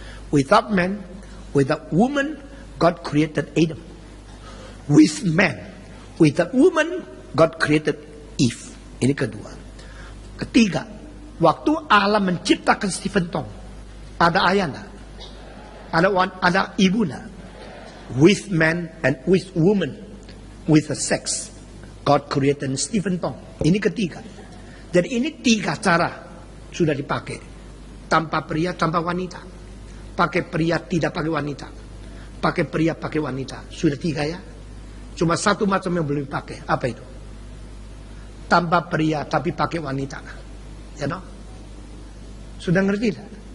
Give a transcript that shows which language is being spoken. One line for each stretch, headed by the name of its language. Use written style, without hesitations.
English: Without man, without woman, God created Adam. With man, without woman, God created Eve.
Indonesian: Ini kedua. Ketiga, waktu Allah menciptakan Stephen Tong, ada ayahnya, ada ibunya.
English: With man and with woman, with a sex, God created Stephen Tong.
Indonesian: Ini ketiga. Jadi ini tiga cara sudah dipakai. Tanpa pria, tanpa wanita. Pakai pria, tidak pakai wanita. Pakai pria, pakai wanita. Sudah tiga ya. Cuma satu macam yang belum dipakai. Apa itu? Tanpa pria tapi pakai wanita. Ya no? Sudah ngerti tak?